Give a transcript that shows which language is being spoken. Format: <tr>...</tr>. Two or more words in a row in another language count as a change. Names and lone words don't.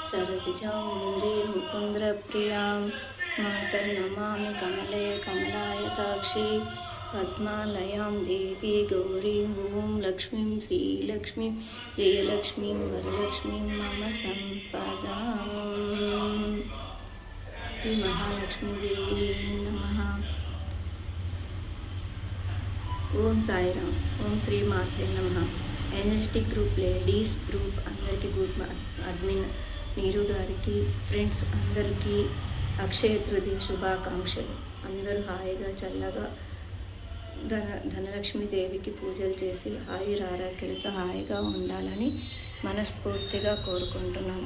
<sa>सरसिजां मातर्नमामि कमले कमलायताक्षी पद्मालयां देवी गौरीं ॐ लक्ष्मीं श्रीलक्ष्मीं जयलक्ष्मीं वरलक्ष्मीं मम सम्पदाम्। श्री महालक्ष्मीदेवी नमः। ఓం సాయిరామ్. ఓం శ్రీ మాత్రే నమః.</sa> <en>energetic group ladies group</en> <te>అందరికీ గ్రూప్ అడ్మిన్ నీరు గారికి, ఫ్రెండ్స్ అందరికీ అక్షయ తృతీయ శుభాకాంక్షలు. అందరూ హాయిగా చల్లగా ధనలక్ష్మీదేవికి పూజలు చేసి ఆయురారోగ్యాలతో హాయిగా ఉండాలని మనస్ఫూర్తిగా కోరుకుంటున్నాను.</te>